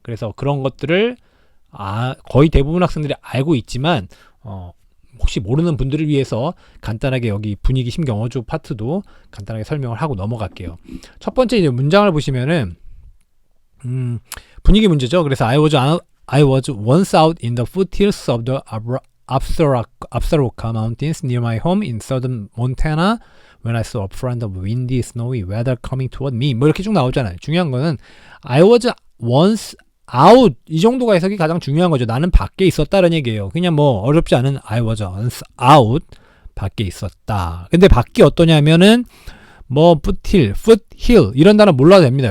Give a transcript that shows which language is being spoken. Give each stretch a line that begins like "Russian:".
Korean: 그래서 그런 것들을 거의 대부분 학생들이 알고 있지만 혹시 모르는 분들을 위해서 간단하게 여기 분위기, 심경, 어조 파트도 간단하게 설명을 하고 넘어갈게요. 첫 번째 이제 문장을 보시면은 분위기 문제죠.
English: 그래서 I was once out in the foothills of the Absaroka Mountains near my home in southern Montana when I saw a front of windy, snowy weather coming toward me.
Korean: 뭐 이렇게 쭉 나오잖아요. 중요한 거는
English: I was once out
Korean: 이 정도가 해석이 가장 중요한 거죠. 나는 밖에 있었다는 얘기예요. 그냥 뭐 어렵지 않은
English: I was once out
Korean: 밖에 있었다. 근데 밖이 어떠냐면은 뭐 foothill 이런 단어 몰라도 됩니다.